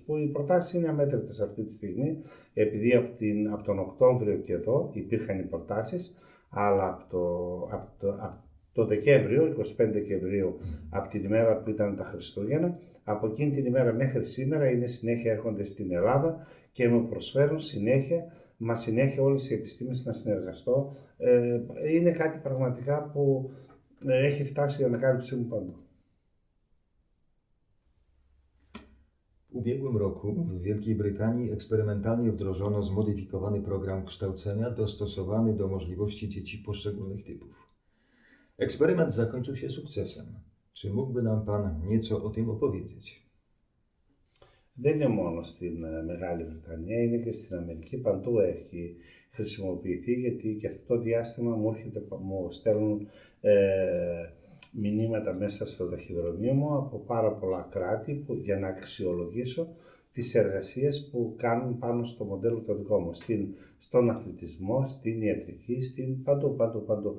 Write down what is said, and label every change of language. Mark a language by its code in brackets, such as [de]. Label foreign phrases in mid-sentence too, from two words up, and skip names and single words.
[el] Που οι προτάσεις είναι αμέτρητες αυτή τη στιγμή, επειδή από τον Οκτώβριο και εδώ υπήρχαν οι προτάσεις, αλλά από το Δεκέμβριο, 25 Δεκεμβρίου, από την ημέρα που ήταν τα Χριστούγεννα, από εκείνη την ημέρα μέχρι σήμερα είναι συνέχεια έρχονται στην Ελλάδα και μου προσφέρουν συνέχεια όλες οι επιστήμες να συνεργαστώ. Είναι κάτι πραγματικά που έχει φτάσει η ανακάλυψή μου παντού. [pl] W ubiegłym roku w Wielkiej Brytanii eksperymentalnie wdrożono zmodyfikowany program kształcenia dostosowany do możliwości dzieci poszczególnych typów. Eksperyment zakończył się sukcesem. Czy mógłby nam Pan nieco o tym opowiedzieć? [el] Δεν είναι μόνο στην Μεγάλη Βρετανία, είναι και στην Αμερική. Παντού έχει χρησιμοποιηθεί, γιατί και αυτό το διάστημα μου στέλνουν μηνύματα μέσα στο ταχυδρομείο μου από πάρα πολλά κράτη για να αξιολογήσω τις εργασίες που κάνουν πάνω στο μοντέλο το δικό μου, στον αθλητισμό, στην ιατρική, παντού.